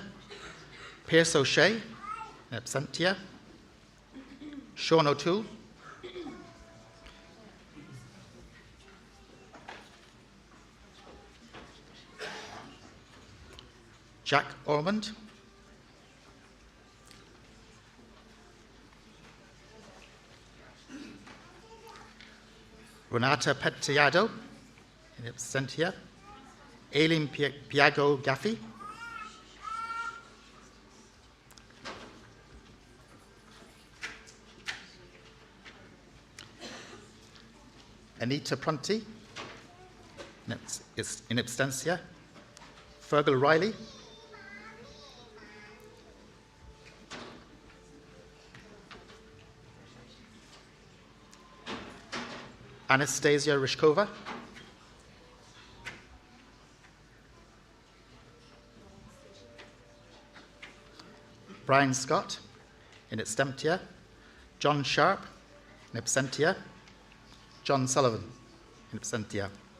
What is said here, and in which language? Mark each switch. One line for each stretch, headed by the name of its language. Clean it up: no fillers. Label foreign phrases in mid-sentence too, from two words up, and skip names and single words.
English: Pierce O'Shea,
Latin: in absentia.
English: Sean O'Toole. Jack Ormond. Renata Pettiado,
Latin: in absentia.
English: Aileen Piago Gaffey. Anita Prunty,
Latin: in absentia.
English: Fergal Riley. Anastasia Rishkova. Brian Scott,
Latin: in absentia.
English: John Sharp,
Latin: in absentia.
English: John Sullivan,
Latin: in absentia.